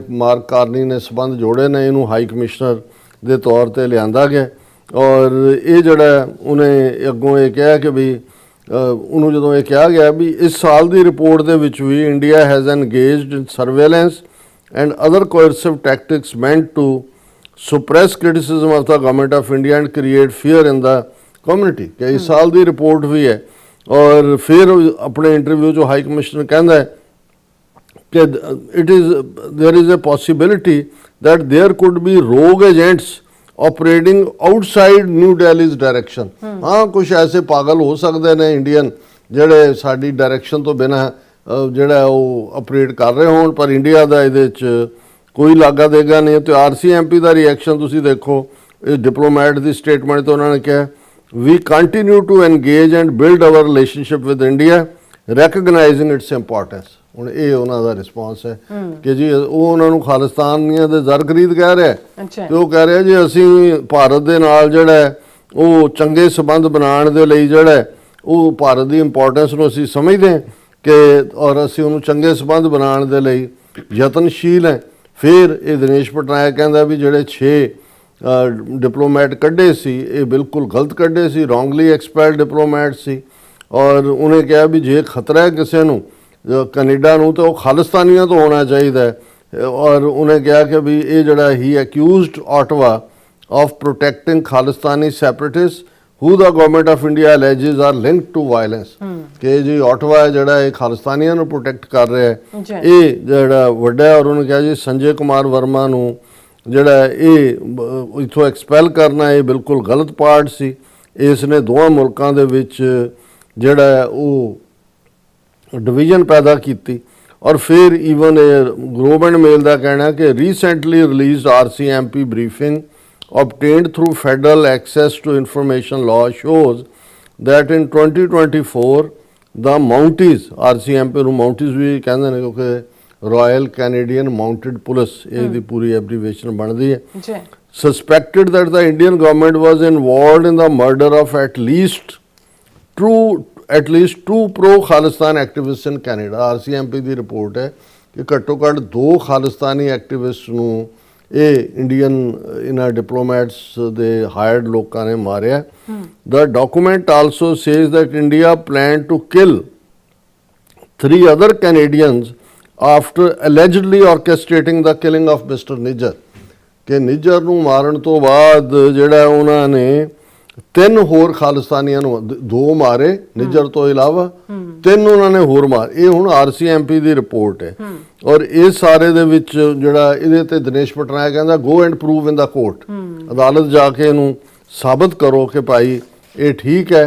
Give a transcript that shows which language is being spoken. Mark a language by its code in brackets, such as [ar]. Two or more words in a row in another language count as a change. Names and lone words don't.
[pa] ਮਾਰਕ ਕਾਰਨੀ ਨੇ ਸਬੰਧ ਜੋੜੇ ਨੇ ਇਹਨੂੰ ਹਾਈ ਕਮਿਸ਼ਨਰ ਦੇ ਤੌਰ ਤੇ ਲਿਆਂਦਾ ਗਿਆ ਔਰ ਇਹ ਜਿਹੜਾ ਉਹਨੇ ਅੱਗੋਂ ਇਹ ਕਿਹਾ ਕਿ ਵੀ ਉਹਨੂੰ ਜਦੋਂ ਇਹ ਕਿਹਾ ਗਿਆ ਵੀ ਇਸ ਸਾਲ ਦੀ ਰਿਪੋਰਟ ਦੇ ਵਿੱਚ ਵੀ [en] India has engaged in surveillance and other coercive tactics meant to suppress criticism of the government of India and create fear in the community [pa] ਕਿ ਇਸ ਸਾਲ ਦੀ ਰਿਪੋਰਟ ਵੀ ਹੈ। ਔਰ ਫਿਰ ਆਪਣੇ ਇੰਟਰਵਿਊ 'ਚ ਹਾਈ ਕਮਿਸ਼ਨਰ ਕਹਿੰਦਾ ਹੈ ਕਿ [en] there is a possibility that there could be rogue agents operating outside New Delhi's direction। [pa] ਹਾਂ ਕੁਝ ਐਸੇ ਪਾਗਲ ਹੋ ਸਕਦੇ ਨੇ ਇੰਡੀਅਨ ਜਿਹੜੇ ਸਾਡੀ ਡਾਇਰੈਕਸ਼ਨ ਤੋਂ ਬਿਨਾਂ ਜਿਹੜਾ ਉਹ ਆਪਰੇਟ ਕਰ ਰਹੇ ਹੋਣ ਪਰ ਇੰਡੀਆ ਦਾ ਇਹਦੇ 'ਚ ਕੋਈ ਲਾਗਾ ਦੇਗਾ ਨਹੀਂ। ਤੇ RCMP ਦਾ ਰਿਐਕਸ਼ਨ ਤੁਸੀਂ ਦੇਖੋ, ਇਹ ਡਿਪਲੋਮੈਟ ਦੀ ਸਟੇਟਮੈਂਟ ਤੋਂ ਉਹਨਾਂ ਨੇ ਕਿਹਾ we continue to engage and build our relationship with India, recognizing its importance. ਹੁਣ ਇਹ ਉਹਨਾਂ ਦਾ ਰਿਸਪੌਂਸ ਹੈ ਕਿ ਜੀ ਉਹ ਉਹਨਾਂ ਨੂੰ ਖਾਲਿਸਤਾਨੀਆਂ ਦੇ ਜ਼ਰ ਖਰੀਦ ਕਹਿ ਰਿਹਾ ਅੱਛਾ ਤੇ ਉਹ ਕਹਿ ਰਿਹਾ ਜੀ ਅਸੀਂ ਭਾਰਤ ਦੇ ਨਾਲ ਜਿਹੜਾ ਹੈ ਉਹ ਚੰਗੇ ਸੰਬੰਧ ਬਣਾਉਣ ਦੇ ਲਈ ਜਿਹੜਾ ਹੈ ਉਹ ਭਾਰਤ ਦੀ ਇੰਪੋਰਟੈਂਸ ਨੂੰ ਅਸੀਂ ਸਮਝਦੇ ਹਾਂ ਕਿ ਔਰ ਅਸੀਂ ਉਹਨੂੰ ਚੰਗੇ ਸੰਬੰਧ ਬਣਾਉਣ ਦੇ ਲਈ ਯਤਨਸ਼ੀਲ ਹੈ। ਫਿਰ ਇਹ ਦਿਨੇਸ਼ ਪਟਨਾਇਕ ਕਹਿੰਦਾ ਵੀ ਜਿਹੜੇ 6 ਡਿਪਲੋਮੈਟ ਕੱਢੇ ਸੀ ਇਹ ਬਿਲਕੁਲ ਗਲਤ ਕੱਢੇ ਸੀ, [en] wrongly expelled diplomat [pa] ਸੀ। ਔਰ ਉਹਨੇ ਕਿਹਾ ਵੀ ਜੇ ਖਤਰਾ ਹੈ ਕਿਸੇ ਨੂੰ ਕੈਨੇਡਾ ਨੂੰ ਤਾਂ ਉਹ ਖਾਲਿਸਤਾਨੀਆਂ ਤੋਂ ਹੋਣਾ ਚਾਹੀਦਾ ਹੈ। ਔਰ ਉਹਨੇ ਕਿਹਾ ਕਿ ਵੀ ਇਹ ਜਿਹੜਾ ਹੀ [en] accused Ottawa of protecting Khalistani separatists who the government of India alleges are linked to violence [pa] ਕਿ ਜੀ ਆਟਵਾ ਹੈ ਜਿਹੜਾ ਇਹ ਖਾਲਿਸਤਾਨੀਆਂ ਨੂੰ ਪ੍ਰੋਟੈਕਟ ਕਰ ਰਿਹਾ ਹੈ ਇਹ ਜਿਹੜਾ ਵੱਡਾ ਹੈ। ਔਰ ਉਹਨੇ ਕਿਹਾ ਜੀ ਸੰਜੇ ਕੁਮਾਰ ਵਰਮਾ ਨੂੰ ਜਿਹੜਾ ਇਹ ਇਥੋਂ ਐਕਸਪੈਲ ਕਰਨਾ ਇਹ ਬਿਲਕੁਲ ਗਲਤ ਪਾਰਟ ਸੀ। ਇਸ ਨੇ ਦੋਵਾਂ ਮੁਲਕਾਂ ਦੇ ਵਿੱਚ ਜਿਹੜਾ ਉਹ ਡਿਵੀਜ਼ਨ ਪੈਦਾ ਕੀਤੀ। ਔਰ ਫਿਰ ਈਵਨ ਗਲੋਬ ਐਂਡ ਮੇਲ ਦਾ ਕਹਿਣਾ ਕਿ [en] recently released RCMP briefing obtained through federal access to information law shows that in 2024 the Mounties, [pa] RCMP ਨੂੰ Mounties ਵੀ ਕਹਿੰਦੇ ਨੇ ਕਿਉਂਕਿ Royal Canadian Mounted Police ਇਹਦੀ ਪੂਰੀ ਐਬਰੀਵੇਸ਼ਨ ਬਣਦੀ ਹੈ, [en] suspected that the Indian government was involved in the murder of at least two pro-Khalistan activists in Canada। [pa] RCMP ਦੀ ਰਿਪੋਰਟ ਹੈ ਕਿ ਘੱਟੋ ਘੱਟ 2 ਖਾਲਿਸਤਾਨੀ ਐਕਟਿਵਿਸਟ ਨੂੰ ਇਹ ਇੰਡੀਅਨ ਇਹਨਾਂ ਡਿਪਲੋਮੈਟਸ ਦੇ ਹਾਇਰਡ ਲੋਕਾਂ ਨੇ ਮਾਰਿਆ। [en] The document also says that India planned to kill 3 other Canadians after allegedly orchestrating the killing of Mr. [pa] Nijjar ਕਿ ਨਿੱਜਰ ਨੂੰ ਮਾਰਨ ਤੋਂ ਬਾਅਦ ਜਿਹੜਾ ਉਹਨਾਂ ਨੇ 3 ਹੋਰ ਖਾਲਿਸਤਾਨੀਆਂ ਨੂੰ 2 ਮਾਰੇ ਨਿੱਜਰ ਤੋਂ ਇਲਾਵਾ 3 ਉਹਨਾਂ ਨੇ ਹੋਰ ਮਾਰ। ਇਹ ਹੁਣ RCMP ਦੀ ਰਿਪੋਰਟ ਹੈ। ਔਰ ਇਹ ਸਾਰੇ ਦੇ ਵਿੱਚ ਜਿਹੜਾ ਇਹਦੇ ਤੇ ਦਿਨੇਸ਼ ਪਟਨਾਇਕ ਕਹਿੰਦਾ [en] go and prove in the court, [pa] ਅਦਾਲਤ ਜਾ ਕੇ ਇਹਨੂੰ ਸਾਬਤ ਕਰੋ ਕਿ ਭਾਈ ਇਹ ਠੀਕ ਹੈ।